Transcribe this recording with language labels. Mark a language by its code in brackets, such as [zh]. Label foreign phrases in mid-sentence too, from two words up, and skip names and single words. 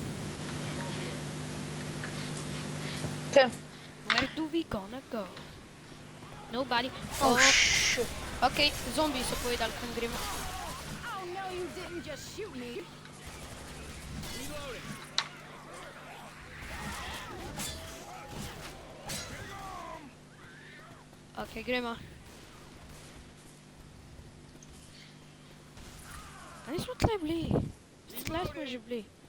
[en] Okay. Where do we gonna go? Nobody. Oh, Oh, shit. [sl] ok, zombi so povedali, kam gremo. [en] Oh no, you didn't just shoot me. [sl] Ok, gremo. A nismo tle bili? Tle smo že bili.